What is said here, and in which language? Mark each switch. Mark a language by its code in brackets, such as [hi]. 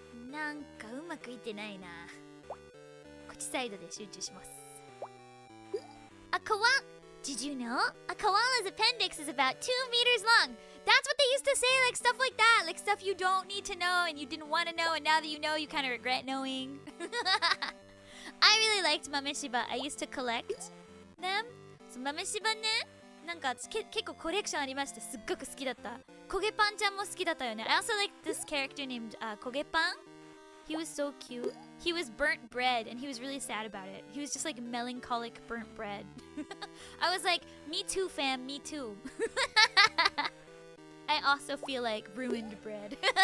[ja] なんかうまくいってないな。こっちサイドで集中します。 [en] Did you know? A koala's appendix is about 2 meters long. That's what they used to say, like stuff like that. Like stuff you don't need to know and you didn't want to know, and now that you know, you kind of regret knowing. I really liked 豆柴. I used to collect them. [ja] So 豆柴ね、なんか結構コレクションありまして、すっごく好きだった。焦げパンちゃんも好きだったよね。 [en] I also liked this character named 焦げパン. He was so cute. He was burnt bread and he was really sad about it. He was just like melancholic burnt bread. I was like, me too, fam, me too. I also feel like ruined bread.